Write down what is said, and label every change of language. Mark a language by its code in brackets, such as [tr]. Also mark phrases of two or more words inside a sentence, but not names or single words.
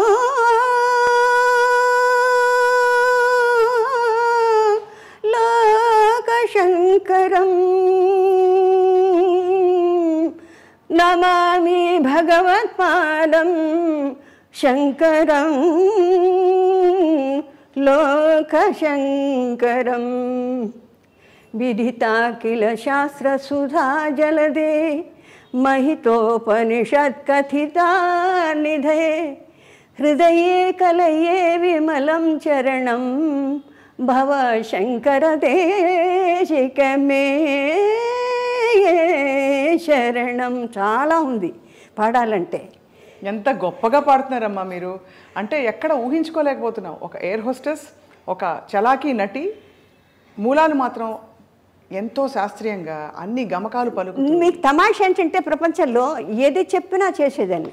[sa] లోకశంకరం, నమామి భగవత్పాదం శంకరం లోకశంకరం. విదితాఖిల శాస్త్రసుధా జలదే, महितोपनिषत्कथिता निधये, हृदये कलये विमलं चरणं भव शंकर देशिक मे शरणं. [te] చాలా ఉంది. పాడాలంటే. ఎంత గొప్పగా పాడుతున్నారమ్మా మీరు. అంటే ఎక్కడ ఊహించుకోలేకపోతున్నాం. ఒక [en] air hostess, [te] ఒక చలాకీ నటి, మూలాలు మాత్రం ఎంతో శాస్త్రీయంగా అన్ని గమకాలు పలుకుతూ. మీకు తమాషా ఏంటంటే ప్రపంచంలో ఏది చెప్పినా చేసేదాన్ని.